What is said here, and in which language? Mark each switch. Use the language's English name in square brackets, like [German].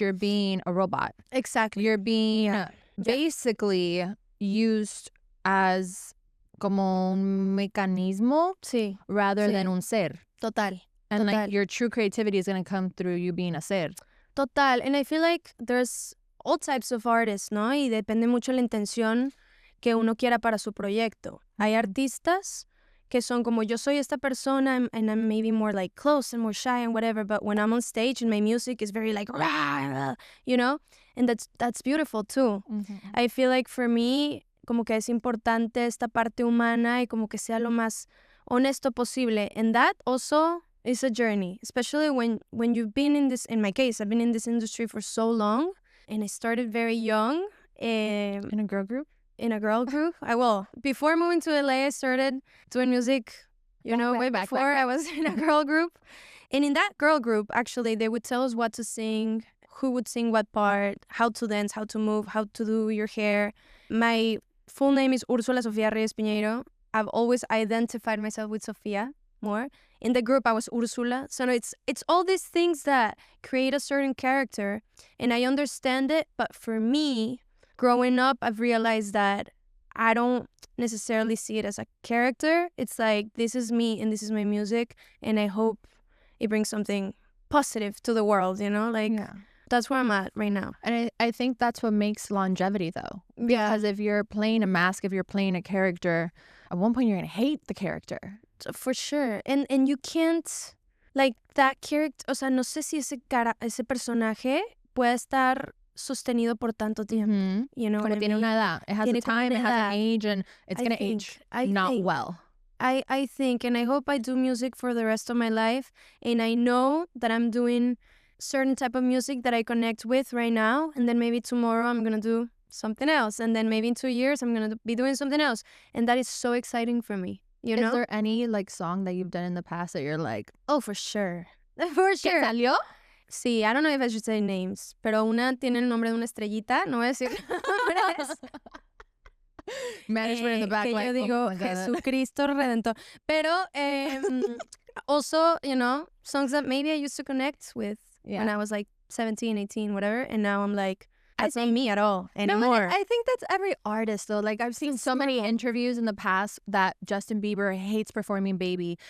[English] You're being a robot. Exactly. You're being basically used as [Spanish] como un mecanismo Sí. [English] rather than [Spanish] un ser. [English] Total. And [Spanish] Total. [English] like your true creativity is going to come through you being a ser. Total. And I feel like there's all types of artists, ¿no? [Spanish] Y depende mucho la intención que uno quiera para su proyecto. Hay artistas que son como yo soy esta persona [English] and I'm maybe more like close and more shy and whatever, but when I'm on stage and my music is very like, rah, you know? And that's beautiful too. I feel like for me, [Spanish] como que es importante esta parte humana y como que sea lo más honesto posible. [English] And that also is a journey, especially when you've been in this, in my case, I've been in this industry for so long, and I started very young. In a girl group? In a girl group. Before moving to LA, I started doing music, way back before. I was in a girl group. And in that girl group, actually, they would tell us what to sing, who would sing what part, how to dance, how to move, how to do your hair. My full name is Úrsula Sofia Reyes Piñeiro. I've always identified myself with Sofia more. In the group, I was Ursula. So it's all these things that create a certain character, and I understand it. But for me, growing up, I've realized that I don't necessarily see it as a character. It's like, this is me and this is my music, and I hope it brings something positive to the world, That's where I'm at right now. And I think that's what makes longevity, though. Because if you're playing a mask, if you're playing a character, at one point you're going to hate the character. For sure. And you can't, like, that character, [Spanish] o sea, no sé si ese personaje puede estar sostenido por tanto tiempo. [English] You know what I mean? [Spanish] Tiene una edad. [English] It has a time, it has an age, and it's going to age not well. I think, and I hope I do music for the rest of my life, and I know that I'm doing certain type of music that I connect with right now, and then maybe tomorrow I'm gonna do something else, and then maybe in 2 years I'm gonna be doing something else, and that is so exciting for me. Is there any like song that you've done in the past that you're like, oh, for sure, for sure? [Spanish] ¿Qué salió? Sí, [English] I don't know if I should say names, [Spanish] pero una tiene el nombre de una estrellita, no voy a decir nombres. [English] Management in the back, [Spanish] que [English] like, [Spanish] yo digo, Jesucristo Redentor. [English] Pero also, songs that maybe I used to connect with when I was like 17, 18, whatever. And now I'm like, that's not me at all anymore. No, I think that's every artist, though. Like, I've seen so many interviews in the past that Justin Bieber hates performing Baby.